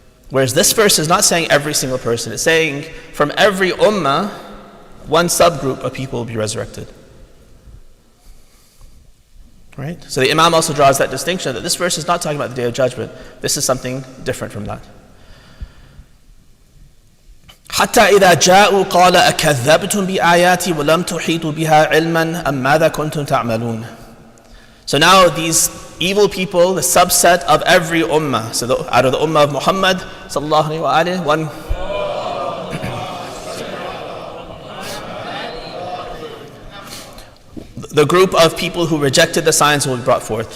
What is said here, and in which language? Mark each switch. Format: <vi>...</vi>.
<en>Whereas this verse is not saying every single person. It's saying from every ummah, one subgroup of people will be resurrected. Right? So the Imam also draws that distinction that this verse is not talking about the day of judgment. This is something different from that.</en> <ar>حتى إذا جاءوا قال أكذبتم بآياتي ولم تحيطوا بها علما أم ماذا كنتم تعملون.</ar> <en>So now these evil people, the subset of every ummah, so out of the ummah of Muhammad sallallahu alaihi wasallam, the group of people who rejected the signs will be brought forth.</en>